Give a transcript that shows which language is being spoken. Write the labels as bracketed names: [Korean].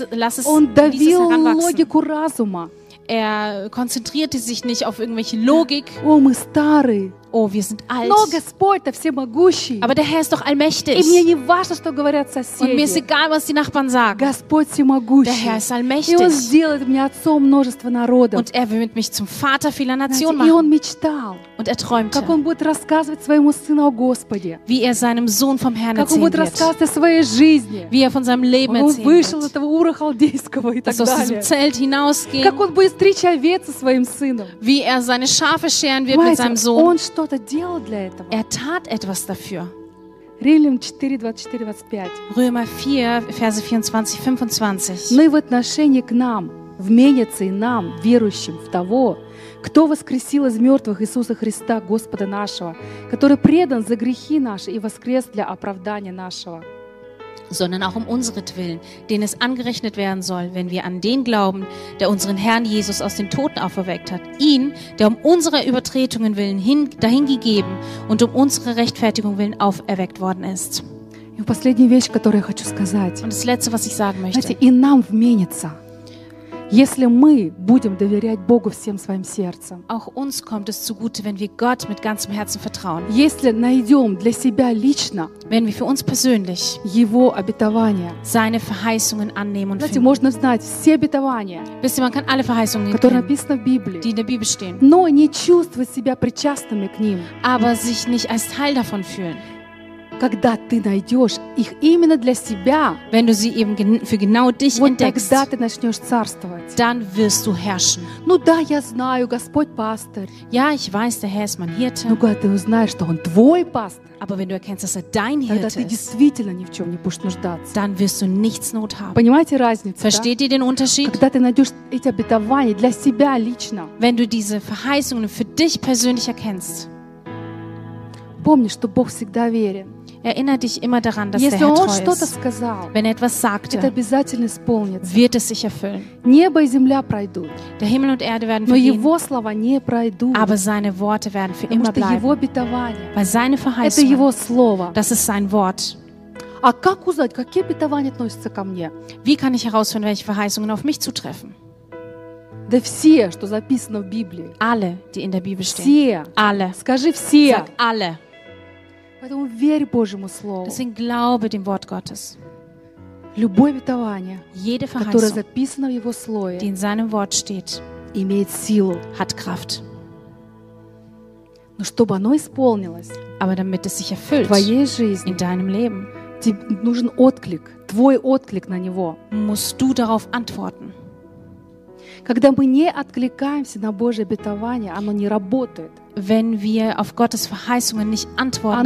[German] heranwachsen. [Russian] Он давил логику разума. [German] Er konzentrierte sich nicht auf irgendwelche Logik. [Russian] Oh, мы стары. [German] Oh, wir sind alt. [Russian] Но Господь-то всемогущий. [German] Aber der Herr ist doch allmächtig. [Russian] И мне не важно, что говорят соседи. [German] Und mir ist egal, was die Nachbarn sagen. [Russian] Господь всемогущий. [German] Der Herr ist allmächtig. [Russian] И он сделает меня отцом множества народов. [German] Und er wird mich zum Vater vieler Nationen machen. [Russian] И он мечтал. [German] Und er träumte. [Russian] Как он будет рассказывать своему сыну о Господе. [German] Wie er seinem Sohn vom Herrn erzählen wird. [Russian] Как он будет рассказывать о своей жизни. [German] Wie er von seinem Leben erzählen wird. [Russian] Он вышел из этого Ура Халдейского и так далее. [German] Dass er aus dem Zelt hinausging. [Russian] Как он будет стричь овец со своим сыном. [German] Wie er seine Schafe scheren wird mit seinem Sohn. [Russian] что-то делал для этого. [German] Er tat etwas dafür. [Russian] Римлян 4:24-25. [German] Römer 4, Verse 24-25. [Russian] Но и в отношении к нам вменяется и нам, верующим в того, кто воскресил из мертвых Иисуса Христа, Господа нашего, который предан за грехи наши и воскрес для оправдания нашего. [German] Sondern auch um unseretwillen, denen es angerechnet werden soll, wenn wir an den glauben, der unseren Herrn Jesus aus den Toten auferweckt hat. Ihn, der um unsere Übertretungen willen dahingegeben und um unsere Rechtfertigung willen auferweckt worden ist. Und [Russian] последняя вещь, которую я хочу сказать. [German] Und das Letzte, was ich sagen möchte. [Russian] Знаете, и нам вменится. Если мы будем доверять Богу всем своим сердцем, [German] auch uns kommt es zugute, wenn wir Gott mit ganzem Herzen vertrauen. [Russian] Если найдем для себя лично, [German] wenn wir für uns persönlich [Russian] Его обетования, [German] seine Verheißungen annehmen und finden. [Russian] Знаете, можно знать все обетования, [German] wisst ihr, man kann alle Verheißungen kennen, [Russian] которые написаны в Библии, [German] die in der Bibel stehen, [Russian] но не чувствовать себя причастными к ним, [German] aber sich nicht als Teil davon fühlen. [Russian] Когда ты найдешь их именно для себя, [German] wenn du sie eben für genau dich [Russian] вот [German] entdeckst, [Russian] тогда ты начнешь царствовать. [German] Dann wirst du herrschen. [Russian] Ну да, я знаю, Господь пастор. [German] Ja, ich weiß, der Herr ist mein Hirte. [Russian] Но когда ты узнаешь, что он твой пастор, [German] aber wenn du erkennst, dass er dein Hirte ist, [Russian] тогда ты действительно ни в чем не будешь нуждаться. [German] Dann wirst du nichts not haben. [Russian] Понимаете разницу? [German] Versteht ihr den Unterschied? [Russian] Когда ты найдешь эти обетования для себя лично, [German] wenn du diese Verheißungen für dich persönlich erkennst, [Russian] помни, что Бог всегда верен. [German] Erinnere dich immer daran, dass [Russian] Если [German] der Herr treu ist. [Russian] Сказал, [German] wenn er etwas sagte, [Russian] это обязательно исполнится. [German] Wird es sich erfüllen. [Russian] Небо и земля пройдут. [German] Der Himmel und Erde werden [Russian] Но Его слова не пройдут. [German] Aber seine Worte werden für immer bleiben. [Russian] Его обетование. [German] Weil seine Verheißung. [Russian] Это его слово. [German] Das ist sein Wort. [Russian] А как узнать, какие обетования относятся ко мне? [German] Wie kann ich herausfinden, welche Verheißungen auf mich zutreffen? [Russian] Да все, что записано в Библии. [German] Alle, die in der Bibel stehen. [Russian] Все. [German] Alle. [Russian] Скажи все. [German] Sag alle. [Russian] Поэтому верь Божьему слову. [German] Deswegen glaube dem Wort Gottes. [Russian] Любое обетование, [German] jede Verheißung, [Russian] которое записано в Его слове, [German] die in seinem Wort steht, [Russian] имеет силу, [German] hat Kraft. [Russian] Но чтобы оно исполнилось, [German] aber damit es sich erfüllt, [Russian] в твоей жизни, [German] in deinem Leben, [Russian] тебе нужен отклик, твой отклик на него, [German] musst du darauf antworten. [Russian] Когда мы не откликаемся на Божье обетование, оно не работает. [German] Wenn wir auf Gottes Verheißungen nicht antworten,